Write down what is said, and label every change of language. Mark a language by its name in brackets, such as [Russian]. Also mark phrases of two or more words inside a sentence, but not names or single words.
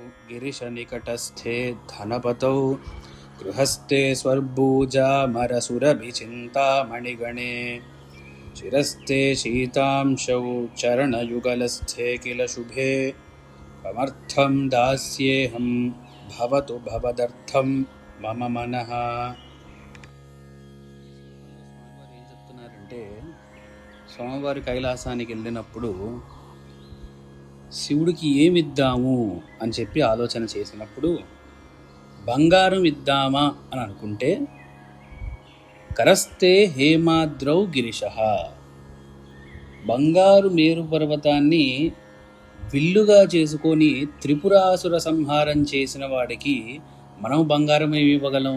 [Sanskrit] गिरिशनिकटस्थे धनपतौ गृहस्थे स्वर्भूजामरसुरभिचिन्तामणिगणे चिरस्ते शीतांशौ चरणयुगलस्थे किल शुभे कमर्थं दास्येऽहं भवतु भवदर्थं मम मनः. [Telugu] ఏం చెప్తున్నారంటే, స్వామివారి కైలాసానికి వెళ్ళినప్పుడు శివుడికి ఏమిద్దాము అని చెప్పి ఆలోచన చేసినప్పుడు బంగారం ఇద్దామా అని అనుకుంటే [Sanskrit] కరస్తే హేమాద్రౌ గిరిశ, [Telugu] బంగారు మేరు పర్వతాన్ని విల్లుగా చేసుకొని త్రిపురాసుర సంహారం చేసిన వాడికి మనం బంగారం ఏమి ఇవ్వగలం?